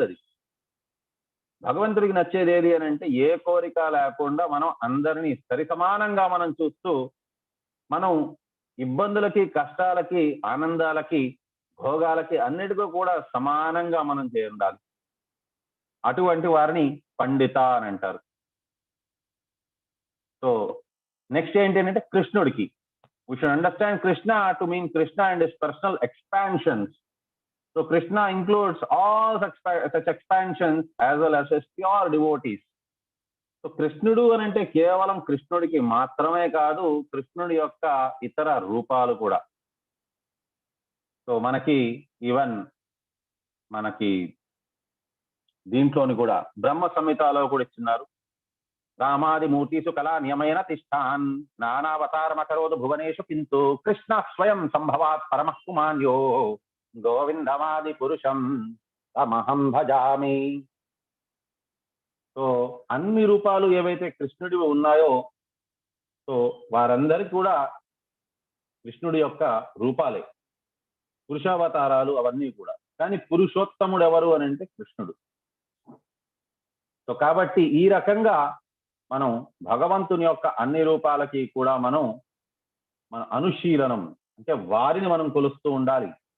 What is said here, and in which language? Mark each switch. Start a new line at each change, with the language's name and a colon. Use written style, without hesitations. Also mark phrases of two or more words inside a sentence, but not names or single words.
Telugu: అది భగవంతుడికి నచ్చేది ఏది అని అంటే, ఏ కోరిక లేకుండా మనం అందరినీ సరి సమానంగా మనం చూస్తూ, మనం ఇబ్బందులకి, కష్టాలకి, ఆనందాలకి, భోగాలకి అన్నిటికీ కూడా సమానంగా మనం చేయాలి. అటువంటి వారిని పండిత అని అంటారు. సో నెక్స్ట్ ఏంటి అంటే, కృష్ణుడికి
English: we should understand Krishna to mean Krishna and his personal expansions. So Krishna includes all such expansions as well as his pure devotees.
Telugu: సో కృష్ణుడు అని అంటే కేవలం కృష్ణుడికి మాత్రమే కాదు, కృష్ణుడి యొక్క ఇతర రూపాలు కూడా. సో మనకి ఈవెన్ మనకి దీంట్లోని కూడా బ్రహ్మ సంహితలో కూడా ఇచ్చినారు.
Sanskrit: రామాదిమూర్తిసు కళా నియమైన తిష్టాన్ నానావతారమకరోదు భువనేషు కింతు కృష్ణ స్వయం సంభవాత్ పరమకుమాన్యో గోవిందమాది పురుషం తమహం భజామి.
Telugu: సో అన్ని రూపాలు ఏవైతే కృష్ణుడివి ఉన్నాయో, సో వారందరికీ కూడా కృష్ణుడి యొక్క రూపాలే, పురుషావతారాలు అవన్నీ కూడా. కానీ పురుషోత్తముడు ఎవరు అని అంటే కృష్ణుడు. సో కాబట్టి ఈ రకంగా మనం భగవంతుని యొక్క అన్ని రూపాలకి కూడా మన అనుశీలనం అంటే వారిని మనం కొలుస్తూ ఉండాలి.